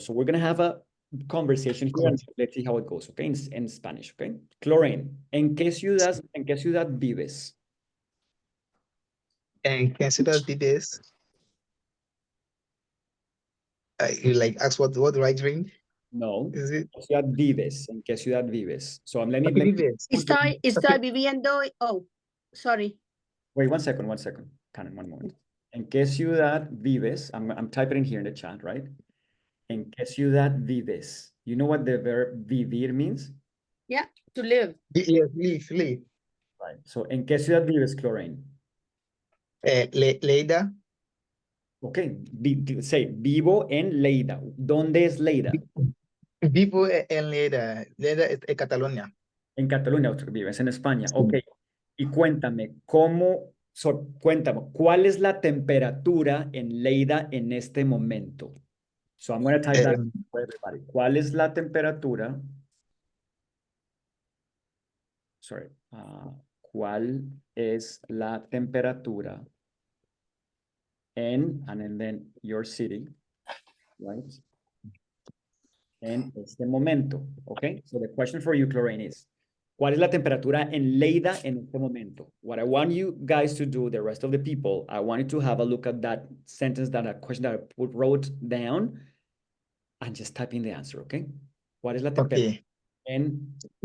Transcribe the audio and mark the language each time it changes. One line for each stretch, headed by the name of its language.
English: So we're gonna have a conversation here and let's see how it goes, okay? In Spanish, okay?
Spanish: Lorraine, ¿en qué ciudad vives? ¿En qué ciudad vives?
English: You like ask what do I drink? No. Is it?
Spanish: ¿En qué ciudad vives? ¿En qué ciudad vives?
English: So let me
Spanish: Vives. Estoy viviendo.
English: Oh, sorry. wait one second. Karen, one moment.
Spanish: ¿En qué ciudad vives?
English: I'm typing in here in the chat, right?
Spanish: ¿En qué ciudad vives?
English: You know what the verb vivir means? Yeah, to live. Yes, live. Right.
Spanish: So, ¿en qué ciudad vives, Lorraine? Leida.
English: Okay, say,
Spanish: vivo en Lleida. ¿Dónde es Lleida? Vivo en Leida. Leida es Cataluña. En Cataluña, vives en España. Ok. Y cuéntame, cuéntame, ¿cuál es la temperatura en Lleida en este momento?
English: So I'm going to type that for everybody.
Spanish: ¿Cuál es la temperatura?
English: Sorry.
Spanish: ¿Cuál es la temperatura
English: and then your city, right?
Spanish: En este momento, okay?
English: So the question for you, Lorraine, is,
Spanish: ¿cuál es la temperatura en Lleida en este momento?
English: What I want you guys to do, the rest of the people, I want you to have a look at that sentence, that question that I wrote down, and just type in the answer, okay?
Spanish: ¿Cuál es la temperatura en